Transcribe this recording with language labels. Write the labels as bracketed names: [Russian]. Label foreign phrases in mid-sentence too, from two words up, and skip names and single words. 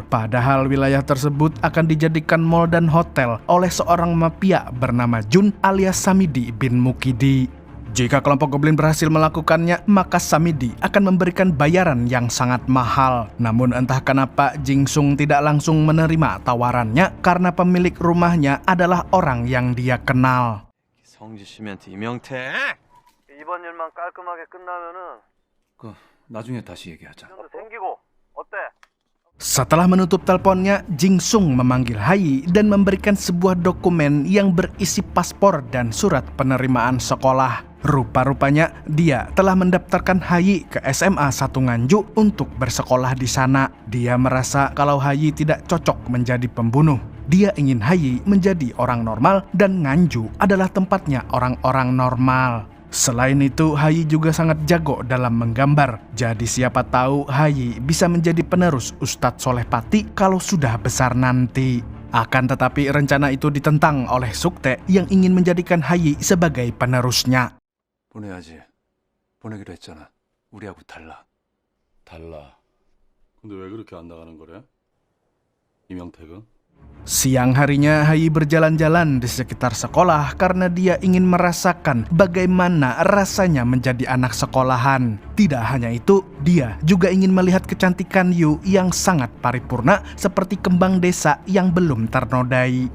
[Indonesian] Padahal wilayah tersebut akan dijadikan mall dan hotel oleh seorang mafia bernama Jun alias Samidi bin Mukidi. Jika kelompok goblin berhasil melakukannya, maka Samidi akan memberikan bayaran yang sangat mahal. Namun entah kenapa Jing Sung tidak langsung menerima tawarannya karena pemilik rumahnya adalah orang yang dia kenal. [Korean] 성지 시멘트 이명태. 이번 일만 깔끔하게 끝나면은 나중에 다시 얘기하자. 생기고 어때? [Indonesian] Setelah menutup teleponnya, Jing Sung memanggil Hayi dan memberikan sebuah dokumen yang berisi paspor dan surat penerimaan sekolah. Rupa-rupanya dia telah mendaftarkan Hayi ke SMA 1 Nganjuk untuk bersekolah di sana. Dia merasa kalau Hayi tidak cocok menjadi pembunuh. Dia ingin Hayi menjadi orang normal dan Nganjuk adalah tempatnya orang-orang normal. Selain itu, Hayi juga sangat jago dalam menggambar. Jadi siapa tahu Hayi bisa menjadi penerus Ustadz Soleh Pati kalau sudah besar nanti. Akan tetapi rencana itu ditentang oleh Sukte yang ingin menjadikan Hayi sebagai penerusnya. [Korean] 보내야지. 보내기로 했잖아. 우리하고 달라. 달라. 근데 왜 그렇게 안 나가는 거래? 이명택은? [Indonesian] Siang harinya Hayi berjalan-jalan di sekitar sekolah karena dia ingin merasakan bagaimana rasanya menjadi anak sekolahan. Tidak hanya itu, dia juga ingin melihat kecantikan Yu yang sangat paripurna seperti kembang desa yang belum ternodai.